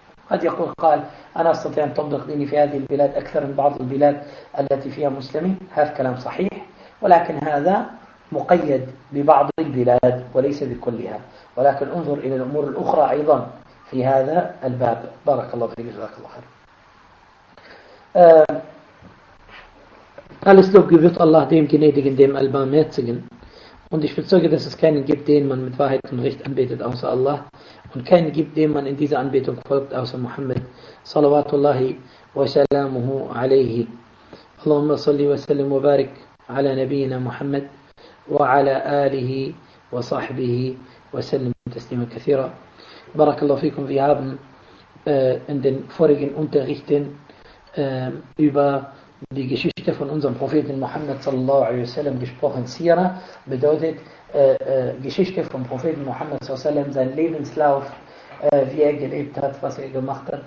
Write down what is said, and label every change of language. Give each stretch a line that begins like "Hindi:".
Arabic: قد يقول قال: أنا أستطيع أن أطبق ديني في هذه البلاد أكثر من بعض البلاد التي فيها مسلمين، هذا كلام صحيح، ولكن هذا مقيد ببعض البلاد وليس بكلها. ولكن انظر إلى الأمور الأخرى أيضا في هذا الباب، بارك الله فيك جزاك الله خير.
German: alles doch gewirrt Allah dem gnädigen dem allbarmherzigen und ich bezeuge dass es keinen gibt den man mit Wahrheit und Recht anbetet außer Allah und keinen gibt den man in dieser Anbetung folgt außer Muhammad
Arabic: صلوات الله وسلامه عليه. اللهم صل وسلم وبارك على نبينا محمد وعلى آله وصاحبه وسلم تسليما كثيرا. بارك الله فيكم.
German: Wir haben in den vorigen Unterrichten über die Geschichte von unserem Propheten Muhammad sallallahu alaihi wasallam gesprochen. Sira bedeutet Geschichte vom Propheten Muhammad sallallahu alaihi wasallam, sein Lebenslauf, wie er gelebt hat, was er gemacht hat.